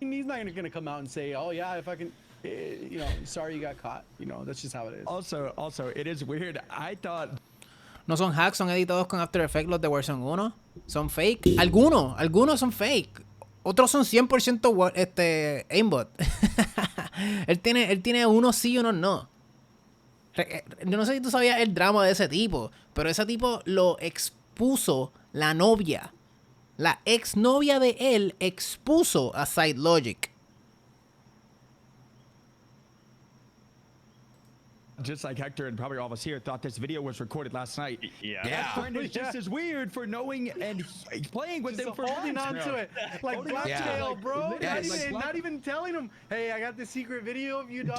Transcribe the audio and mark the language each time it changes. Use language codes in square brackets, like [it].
[en] He's not gonna come out and say, "Oh yeah, if I can, you know, sorry you got caught." You know, that's just how it is. Also, it is weird. I thought. [es] No son hacks, son editados con After Effects los de Warzone 1. Son fake. Algunos son fake. Otros son 100% aimbot. él tiene unos sí y unos no. Yo no sé si tú sabías el drama de ese tipo, pero ese tipo lo expuso la novia. La exnovia de él expuso a Side Logic. [en] Just like Hector and probably all of us here thought this video was recorded last night. Yeah. That friend is just as weird for knowing and playing with them for holding on to it, like blackmail, bro. Yeah. Not even telling him, "Hey, I got this secret video of you, dog.